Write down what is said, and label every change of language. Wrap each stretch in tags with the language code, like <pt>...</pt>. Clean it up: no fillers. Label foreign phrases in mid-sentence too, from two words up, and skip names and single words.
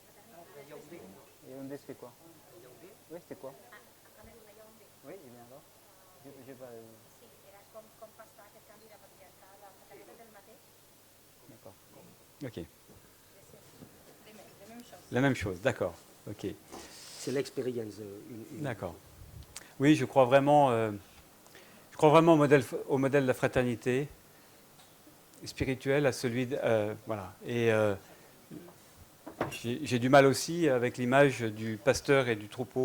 <fr>Yaoundé, c'était quoi? Oui, c'était quoi? Oui, et bien alors? J'ai pas...</fr> <ca>Sí, era com passar aquest canvi de patriarcal a la fraternitat del mateix.</ca> <fr>D'accord. Ok. La même chose, d'accord. Ok. C'est l'expérience. D'accord. Oui, je crois vraiment au modèle de la fraternité. spirituel à celui voilà. Et j'ai du mal aussi avec l'image du pasteur et du troupeau.</fr>